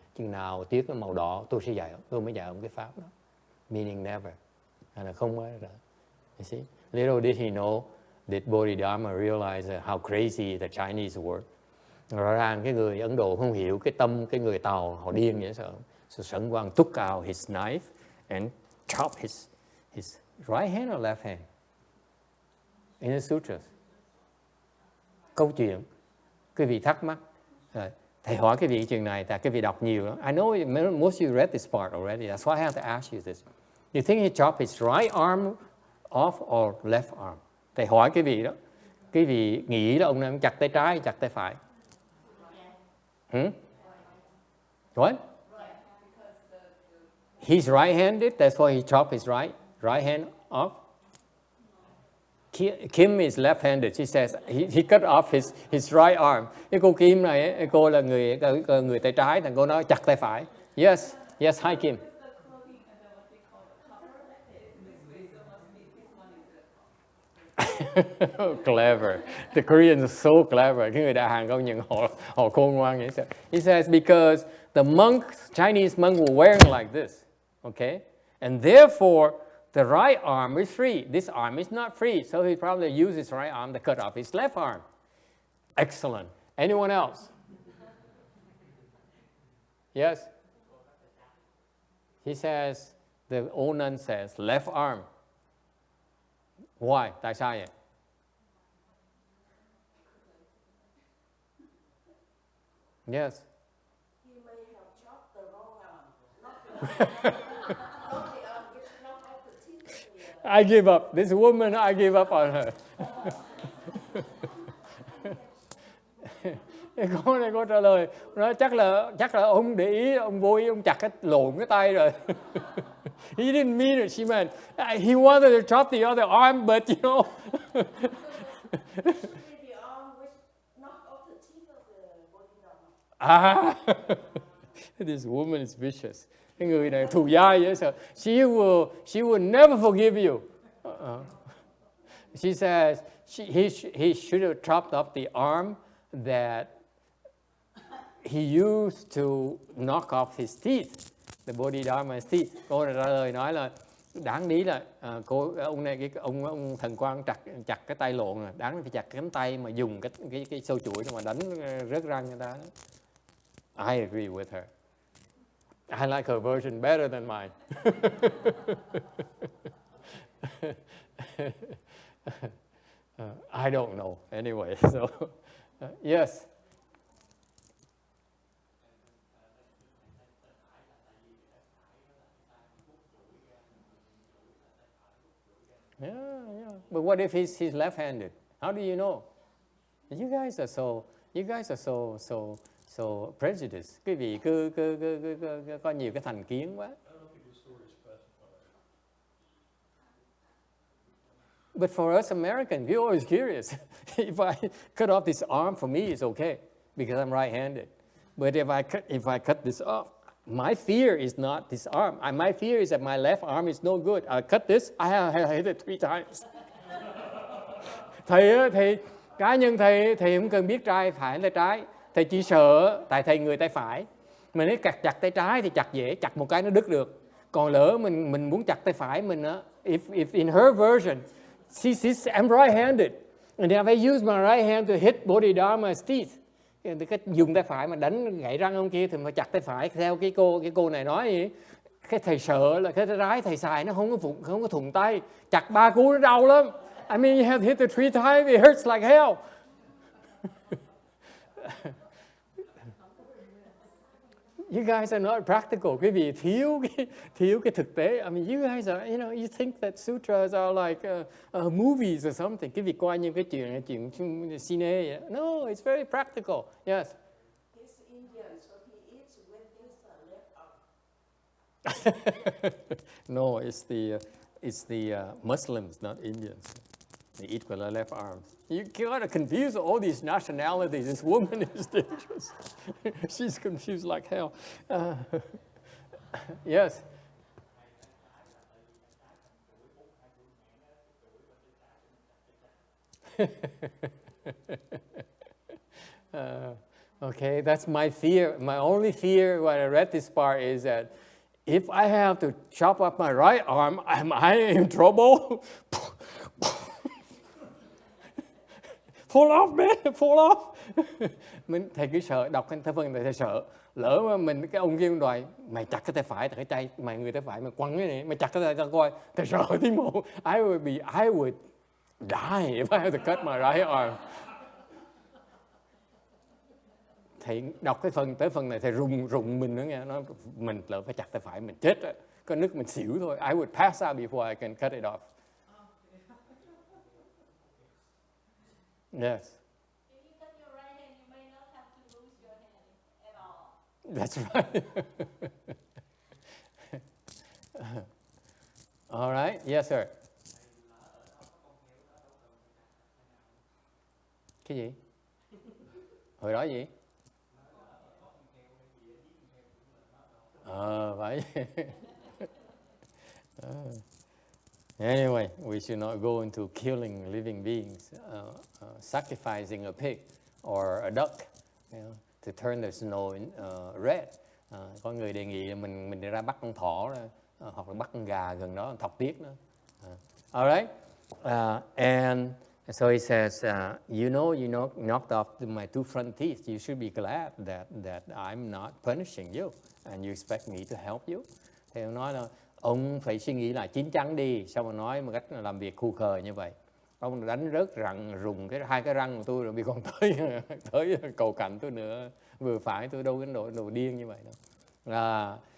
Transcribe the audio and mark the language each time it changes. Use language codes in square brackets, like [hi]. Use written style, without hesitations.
[vi] Chừng nào tuyết nó màu đỏ, tôi mới dạy ông cái pháp đó. [en] Meaning never. [vi] Là không có rồi. [en] You see? Little did he know that Bodhidharma realized how crazy the Chinese were. [vi] Rõ ràng cái người Ấn Độ không hiểu cái tâm cái người Tàu họ điên vậy sao. [en] So Shen Guang took out his knife and chopped his right hand or left hand in the sutras. [vi] Câu chuyện quý vị thắc mắc, thầy hỏi cái vị chuyện này, tại cái vị đọc nhiều lắm. [en] I know most of you read this part already. That's why I have to ask you this. You think he chopped his right arm off or left arm? [vi] Thầy hỏi cái vị đó, cái vị nghĩ là ông này chặt tay trái, chặt tay phải. [en] What? He's right-handed, that's why he chopped his right hand off. Kim is left-handed. She says he cut off his right arm. [vi] Cái cô Kim này, cô là người tay trái, thằng cô nói chặt tay phải. [en] Yes, hi Kim. Clever. The Koreans are so clever. [vi] Cái người Đại Hàn công nhận họ khôn ngoan vậy sao? [en] He says because the Chinese monks were wearing like this, okay, and therefore the right arm is free. This arm is not free, so he probably used his right arm to cut off his left arm. Excellent. Anyone else? Yes. He says the old nun says left arm. Why? [vi] Tại sao vậy? [en] Yes. He may have chopped the wrong arm, not the arm which knocked off the teeth of the I give up. This woman, I give up on her. [vi] Cô này cô trả lời, nói chắc là ông để ý, ông vô ý, ông chặt lộn cái tay rồi. [en] He didn't mean it. She meant he wanted to chop the other arm, but you know. the arm which knocked off the teeth of the Bodhidharma. This woman is vicious. [vi] Cái người này thù dai vậy sao? [en] She will never forgive you. She says he should have chopped off the arm that he used to knock off his teeth, the Bodhidharma's teeth. [vi] Cô trả lời nói là đáng lý là ông thần Quang chặt cái tay lộn rồi, đáng phải chặt cái cánh tay mà dùng cái sâu chuỗi mà đánh rớt răng người ta. [en] I agree with her. I like her version better than mine. I don't know. Anyway, so yes. Yeah. But what if he's left-handed? How do you know? You guys are so prejudiced. [vi] Quý vị cứ có nhiều cái thành kiến quá. [en] But for us Americans, we're always curious. If I cut off this arm, for me it's okay because I'm right-handed. But if I cut this off, my fear is not this arm. My fear is that my left arm is no good. I cut this, I have hit it 3 times. [vi] Thầy cá nhân thầy không cần biết trái phải là trái. Thầy chỉ sợ tại thầy người tay phải. Mình nếu chặt tay trái thì chặt dễ, chặt một cái nó đứt được. Còn lỡ mình muốn chặt tay phải mình á, [en] if in her version, I'm right-handed, and if I use my right hand to hit Bodhidharma's teeth, [vi] thì cái dùng tay phải mà đánh gãy răng ông kia thì phải chặt tay phải theo cái cô này nói gì. Cái thầy sợ là cái trái thầy xài nó không có thuận tay, chặt 3 cú nó đau lắm. [en] I mean, you have to hit the 3 times, it hurts like hell. You guys are not practical. [vi] Quý vị thiếu cái thực tế. [en] I mean, you guys are, you think that sutras are like movies or something. [vi] Quý vị coi như cái chuyện cine vậy. [en] No, it's very practical. Yes. He's Indian, so he eats with his left arm. No, it's the Muslims, not Indians. They eat with their left arms. You gotta confuse all these nationalities. This woman is dangerous. She's confused like hell. Yes. Okay, that's my fear. My only fear when I read this part is that if I have to chop off my right arm, am I in trouble? Fall off, man, fall off. [vi] Thầy cứ sợ, đọc cái phần này thầy sợ. Lỡ mà mình, cái ông kia ông đòi, mày chặt cái tay phải, cái tay, mày người tay phải, mày quăng cái này, mày chặt cái tay tao coi. Thầy sợ tiếng mộ. [en] I would die if I had to cut my right arm. [vi] Thầy đọc cái phần này thầy rùng mình nữa nghe, mình lỡ phải chặt tay phải, mình chết rồi. Có nước mình xỉu thôi. [en] I would pass out before I can cut it off. Yes. If you cut your right hand, you may not have to lose your hand at all. That's right. All right. Yes, sir. [vi] Cái gì? Hồi đó gì? Phải. [en] Anyway, we should not go into killing living beings, sacrificing a pig or a duck, to turn the snow red. [vi] Có người đề nghị mình đi ra bắt con thỏ hoặc là bắt con gà gần đó, thọc tiết nữa. [en] All right, and so he says, you knocked off my 2 front teeth. You should be glad that I'm not punishing you, and you expect me to help you. [vi] Thì ông nói là ông phải suy nghĩ lại chín chắn đi, sao mà nói một cách làm việc khu khờ như vậy. Ông đánh rớt rụng 2 cái răng của tôi rồi bị còn tới cầu cạnh tôi nữa, vừa phải tôi đâu cái đồ điên như vậy đâu.